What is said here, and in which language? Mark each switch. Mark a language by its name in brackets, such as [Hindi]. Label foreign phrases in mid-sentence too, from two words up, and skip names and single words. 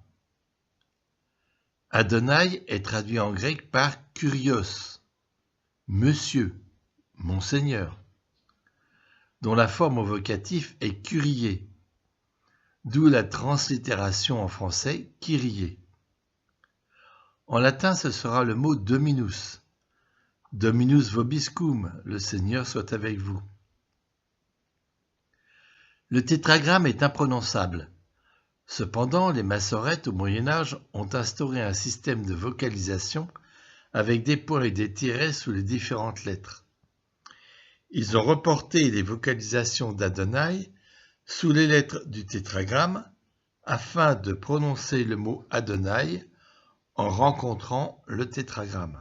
[French] Adonai est traduit en grec par « kurios », Monsieur, mon Seigneur, dont la forme au vocatif est Kyrie, d'où la translittération en français Kyrie. En latin, ce sera le mot Dominus. [Latin] Dominus vobiscum, [French] le Seigneur soit avec vous. Le tétragramme est imprononçable. Cependant, les massorètes au Moyen-Âge ont instauré un système de vocalisation avec des points et des tirets sous les différentes lettres. Ils ont reporté les vocalisations d'Adonai sous les lettres du tétragramme afin de prononcer le mot Adonai en rencontrant le tétragramme.